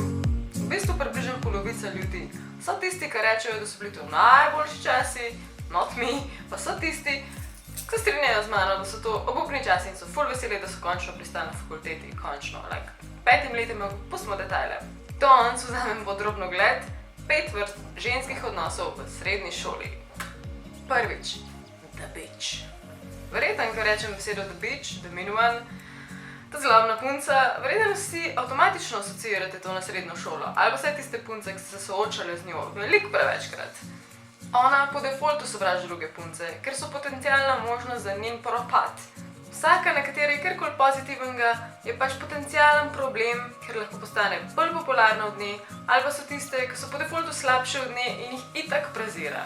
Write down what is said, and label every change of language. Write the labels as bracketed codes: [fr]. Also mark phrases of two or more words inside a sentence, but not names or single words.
[sl] V bistvu približno polovica ljudi. So tisti, ki rečejo, da so bili to najboljši časi, [en] not me, [sl] pa so tisti, ki se strinjajo z mano, da so to obupni časi in so ful veseli, da so končno pristali na fakulteti, končno, 5 letem pustimo detajle. Danes vzamem podrobno gled 5 vrst ženskih odnosov v srednji šoli. Prvič, [en] the bitch. [sl] Verjetno, ko rečem besedo [en] the bitch, the mean one, [sl] ta zlobna punca, verjetno vsi avtomatično asociirate to na srednjo šolo, ali pa vse tiste punce, ki so se soočale z njo veliko prevečkrat. Ona po defaultu sovraži druge punce, ker so potencialna možnost za njen propad. Vsaka, na kateri je kjerkoli pozitivnega, je pač potencialen problem, ker lahko postane bolj popularna od nje, ali pa so tiste, ki so po defaultu slabše od nje in jih itak prezira.